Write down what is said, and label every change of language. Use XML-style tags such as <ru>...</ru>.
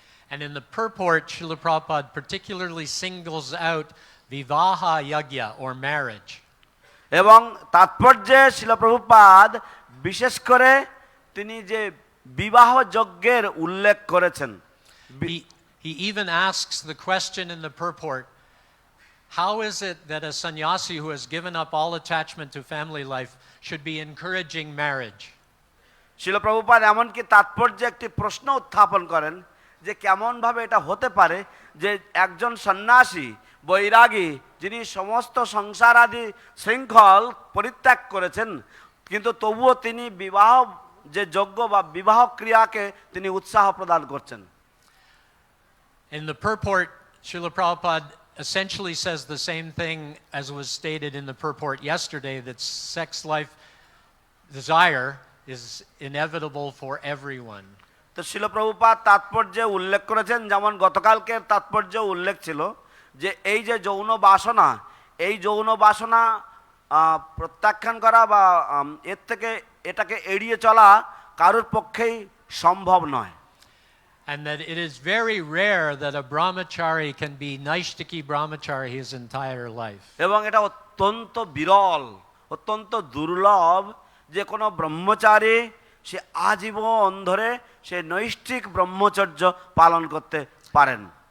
<en>And in the purport, Srila Prabhupada particularly singles out vivaha yagya, or marriage.</en> <bn>এবং তাৎপর্যে শিল প্রভুপাদ বিশেষ করে তিনি যে বিবাহ যজ্ঞের উল্লেখ করেছেন।</bn> <en>He even asks the question in the purport, how is it that a sannyasi who has given up all attachment to family life should be encouraging marriage?</en> <bn>শিল প্রভুপাদ এমনকি তাৎপর্যে একটি প্রশ্ন উত্থাপন করেন যে কেমনভাবে এটা হতে পারে যে একজন সন্ন্যাসী বৈরাগী যিনি সমস্ত সংসার আদি শৃঙ্খল পরিত্যাগ করেছেন, কিন্তু তবুও তিনি বিবাহ যে যজ্ঞ বা বিবাহ ক্রিয়াকে তিনি উৎসাহ প্রদান করছেন।</bn> <en>In the purport, Srila Prabhupada essentially says the same thing as was stated in the purport yesterday, that sex life desire is inevitable for everyone.</en> <bn>তো শিল প্রভুপাদ তাৎপর্যে উল্লেখ করেছেন, যেমন গতকালকের তাৎপর্য উল্লেখ ছিল যে এই যে যৌন বাসনা, এই যৌন বাসনা প্রত্যাখ্যান করা বা এর থেকে এটাকে এড়িয়ে চলা কারোর পক্ষেই সম্ভব নয়।</bn> <en>And that it is very rare that a brahmachari can be naishtiki brahmachari his entire life.</en> <bn>এবং এটা অত্যন্ত বিরল, অত্যন্ত দুর্লভ যে কোনো ব্রহ্মচারী সে আজীবন ধরে সে নৈষ্ঠিক ব্রহ্মচর্য পালন করতে পারেন।</bn>